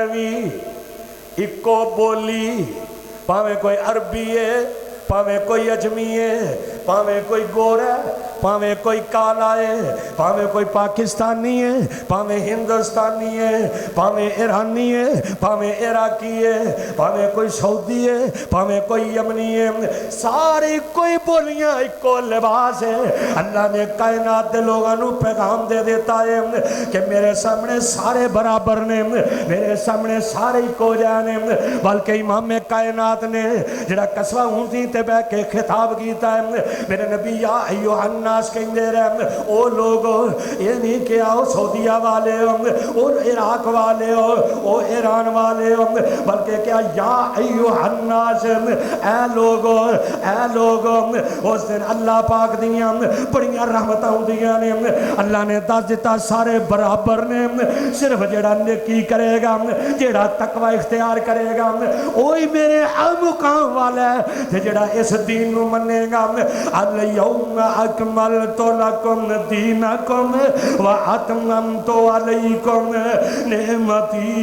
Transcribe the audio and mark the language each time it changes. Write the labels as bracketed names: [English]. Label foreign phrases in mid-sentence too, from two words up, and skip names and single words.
[Punjabi] بھی اکو بولی پاویں کوئی عربی ہے پاویں کوئی اجمی ہے پاویں کوئی گور ہے پاویں کوئی کالا ہے پاویں کوئی پاکستانی ہے پاویں ہندوستانی ہے پاویں ایرانی ہے پاویں عراقی ہے پاویں کوئی سعودی ہے پاویں کوئی یمنی ہے ساری کوئی بولیاں ایکو لباس ہے اللہ نے کائنات دے لوگاں نو پیغام دے دیتا ہے کہ میرے سامنے سارے برابر نے میرے سامنے سارے ایکو جانے بلکہ امام کائنات نے جڑا قصوہ اونٹی تے بہ کے خطاب کیتا ہے میرے نبی [Arabic] یا ایوہ الناس [Punjabi] کہیں دے رہے ہیں او لوگو یہ نہیں کہ آؤ سعودیہ والے ہو او عراق والے ہو او ایران والے ہو بلکہ کیا [Arabic] یا ایوہ الناس [Punjabi] اے لوگو اس دن اللہ پاک دیاں بڑیاں رحمتاں ہوندیاں نے اللہ نے دس دیتا سارے برابر نے صرف جڑا نیکی کرے گا جڑا تقوی اختیار کرے گا وہی میرے مقام والا ہے جڑا اس دین نو منے گا [Arabic] اليوم اکملت لکم دینکم واتممت علیکم نعمتی